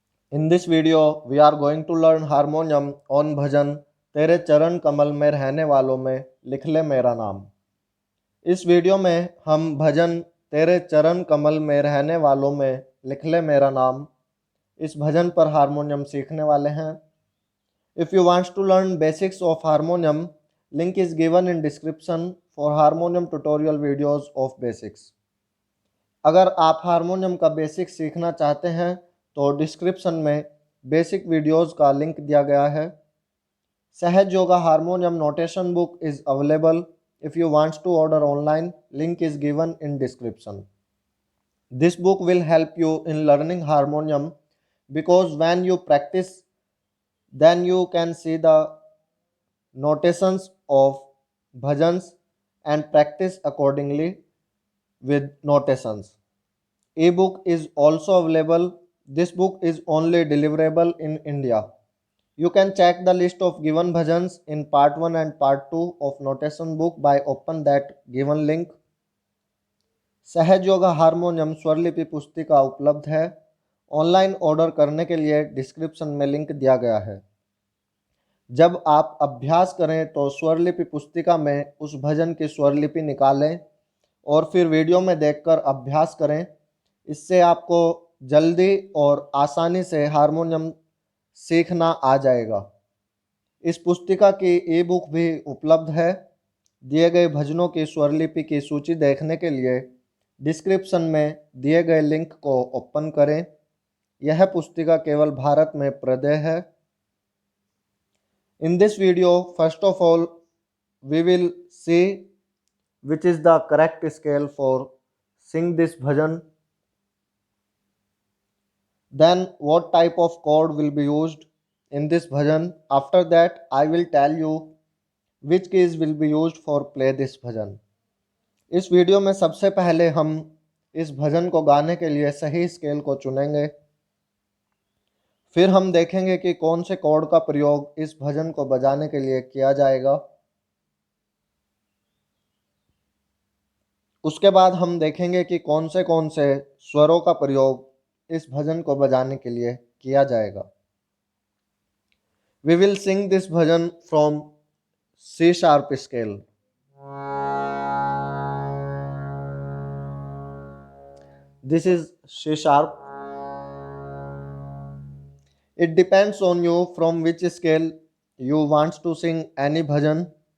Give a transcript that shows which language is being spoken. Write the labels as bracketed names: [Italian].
[English] In this video, we are going to learn harmonium on bhajan तेरे चरण कमल में रहने वालों में लिख ले मेरा नाम। [Hindi] इस वीडियो में हम भजन तेरे चरण कमल में रहने वालों में लिख ले मेरा नाम इस भजन पर हारमोनियम सीखने वाले हैं। [English] If you want to learn basics of harmonium, link is given in description for harmonium tutorial videos of basics. [Hindi] अगर आप हारमोनियम का बेसिक सीखना चाहते हैं तो डिस्क्रिप्शन में बेसिक वीडियोस का लिंक दिया गया है। [English] Sahaj Yoga harmonium notation book is available if you want to order online. Link is given in description. This book will help you in learning harmonium because when you practice, then you can see the notations of bhajans and practice accordingly with notations. E-book is also available. This book is only deliverable in India. You can check the list of given bhajans in part 1 and part 2 of notation book by open that given link. [Hindi] सहज yoga harmonium स्वरलिपि पुस्तिका उपलब्ध है। Online order करने के लिए description में link दिया गया है। जब आप अभ्यास करें तो स्वरलिपि पुस्तिका में उस भजन की स्वरलिपि निकालें और फिर वीडियो में देखकर अभ्यास करें। इससे आपको जल्दी और आसानी से हारमोनियम सीखना आ जाएगा। इस पुस्तिका की ई बुक भी उपलब्ध है। दिए गए भजनों की स्वरलिपि की सूची देखने के लिए डिस्क्रिप्शन में दिए गए लिंक को ओपन करें। यह पुस्तिका केवल भारत में प्रदेय है। [English] In this video, first of all, we will see which is the correct scale for sing this bhajan. Then what type of chord will be used in this bhajan. After that, I will tell you which keys will be used for play this bhajan. [Hindi] इस video में सबसे पहले हम इस भजन को गाने के लिए सही स्केल को चुनेंगे। फिर हम देखेंगे कि कौन से कॉर्ड का प्रयोग इस भजन को बजाने के लिए किया जाएगा। उसके बाद हम देखेंगे कि कौन से स्वरों का प्रयोग इस भजन को बजाने के लिए किया जाएगा। [English] We will sing this bhajan from C sharp scale. This is C sharp. It depends on you from which scale you want to sing any bhajan.